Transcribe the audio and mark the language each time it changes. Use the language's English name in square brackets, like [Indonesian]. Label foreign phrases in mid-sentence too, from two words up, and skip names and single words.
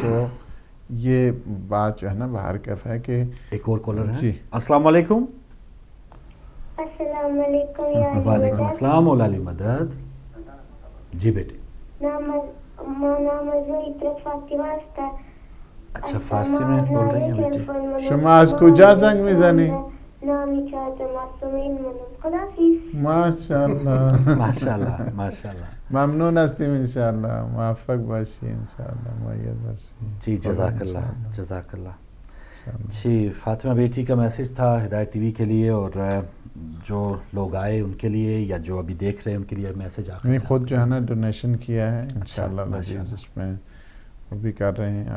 [Urdu] تو یہ بات جو ہے نا باہر کیف ہے کہ ایک اور کالر ہے. [Arabic] السلام علیکم. السلام علیکم. وعلیکم السلام [Urdu] مولا علی مدد. جی بیٹے. اچھا فارسی میں بول رہی ہیں بیٹے. [Persian] شما از کجا زنگ میزنی؟ ماشاءاللہ [Arabic] ماشاءاللہ ماشاءاللہ. [Persian] ممنون هستیم انشاءاللہ. موفق باشی انشاءاللہ، مؤید باشی. [Arabic] جی جزاک اللہ جزاک اللہ. [Urdu] جی فاطمہ بیٹی کا میسج تھا ہدایت ٹی وی کے لیے، اور جو لوگ آئے ان کے لیے یا جو ابھی دیکھ رہے ہیں ان کے لیے میسج میں خود جو ہے نا ڈونیشن کیا ہے [Arabic] انشاءاللہ العزیز، [Urdu] اس میں وہ بھی کر رہے ہیں.